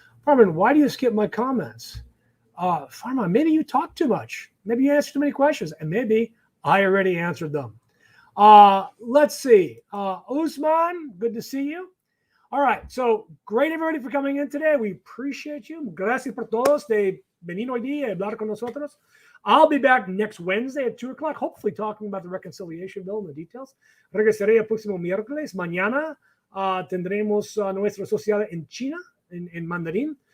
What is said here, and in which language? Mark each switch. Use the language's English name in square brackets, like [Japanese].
[English] Farman, why do you skip my comments? Farman, maybe you talk too much. Maybe you answer too many questions. And maybe I already answered them. Let's see. Usman, good to see you. All right. So great, everybody, for coming in today. We appreciate you. [Spanish] Gracias por todos de venir hoy día y hablar con nosotros. [English] I'll be back next Wednesday at 2 o'clock, hopefully talking about the reconciliation bill and the details. [Spanish] Regresaré el próximo miércoles. Mañana tendremos nuestra sociedad en China, [English] in Mandarin.